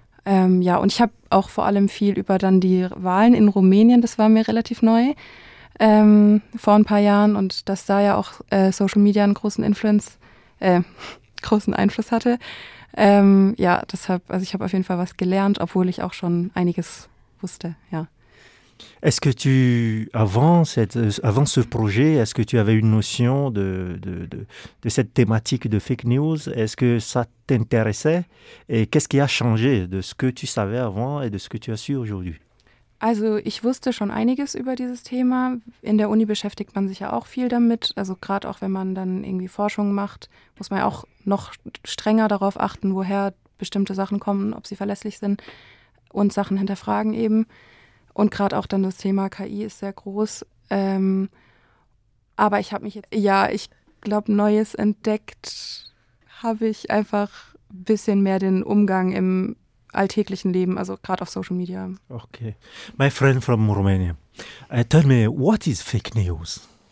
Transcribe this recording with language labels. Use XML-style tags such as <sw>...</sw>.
<de>Ja, und ich habe auch vor allem viel über dann die Wahlen in Rumänien, das war mir relativ neu, vor ein paar Jahren, und dass da ja auch Social Media einen großen Einfluss hatte. Ja, deshalb, also ich habe auf jeden Fall was gelernt, obwohl ich auch schon einiges wusste, ja.</de> <fr>Est-ce que tu, avant ce projet, est-ce que tu avais une notion de cette thématique de fake news? Est-ce que ça t'intéressait? Et qu'est-ce qui a changé de ce que tu savais avant et de ce que tu as su aujourd'hui?</fr> <de>Also, ich wusste schon einiges über dieses Thema. In der Uni beschäftigt man sich ja auch viel damit. Also, gerade auch wenn man dann irgendwie Forschung macht, muss man ja auch noch strenger darauf achten, woher bestimmte Sachen kommen, ob sie verlässlich sind und Sachen hinterfragen eben. Und gerade auch dann das Thema KI ist sehr groß. Aber ich habe mich jetzt, ja, ich glaube, Neues entdeckt, habe ich einfach ein bisschen mehr den Umgang im alltäglichen Leben, also gerade auf Social Media.</de> <en>Okay. My friend from Romania, tell me, what is fake news?</en>